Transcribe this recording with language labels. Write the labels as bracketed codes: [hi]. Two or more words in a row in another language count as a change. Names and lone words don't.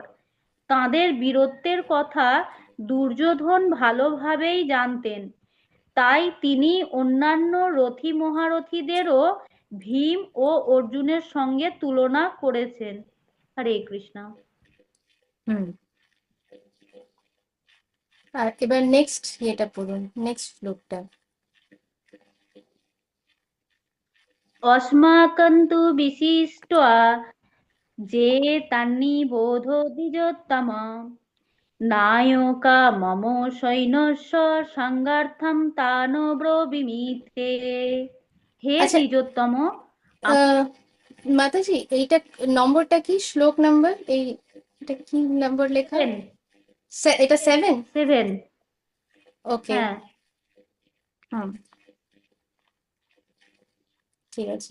[bn] তাঁদের বীরত্বের কথা দুর্যোধন ভালোভাবেই জানতেন, তাই তিনি অন্যান্য রথী মহারথীদেরও ভীম ও অর্জুনের সঙ্গে তুলনা করেছেন। হরে কৃষ্ণ। হুম। আর এবার নেক্সট এটা পড়ুন, নেক্সট শ্লোকটা। [sa] अस्माकन्तु विशिष्ट्वा जे तन्निबोध द्विजोत्तम नायका मम सैन्यस्य संगार्थं तान् ब्रवीमीते। [bn] হে আচ্ছা, দ্বিজোত্তম, আহ, মাতাজি এইটা নম্বরটা কি, শ্লোক নাম্বার এই এটা কি নম্বর লেখা? এটা 7? 7। ওকে, হ্যাঁ, হুম, ঠিক আছে।